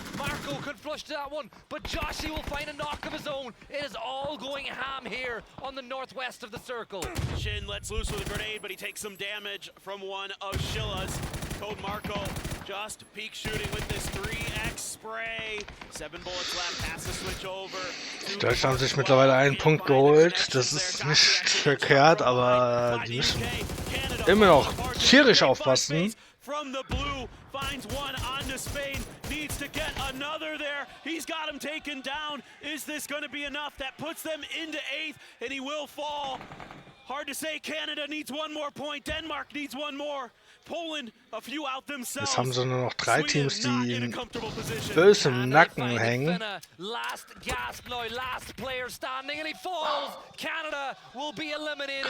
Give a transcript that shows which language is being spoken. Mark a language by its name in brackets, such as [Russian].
[English] Marco could flush to that one, but Joshi will find a knock of his own. It is all going ham here on the northwest of the circle. Shin lets loose with a grenade, but he takes some damage from one of Shilla's. Code Marco just peek shooting with this 3x spray. 7 bullets left, has to switch over. [German] Deutschland haben sich mittlerweile einen Punkt geholt. Das ist nicht verkehrt, aber die müssen immer noch tierisch aufpassen. [English] From the blue, finds one onto Spain, needs to get another there. He's got him taken down. Is this going to be enough? That puts them into 8th, and he will fall. Hard to say. Canada needs one more point. Denmark needs one more. Poland, a few out themselves. [German] Jetzt haben sie nur noch 3 Teams, die böse im Nacken hängen. [English] Last gasp now, last player standing, and he falls. Canada will be eliminated.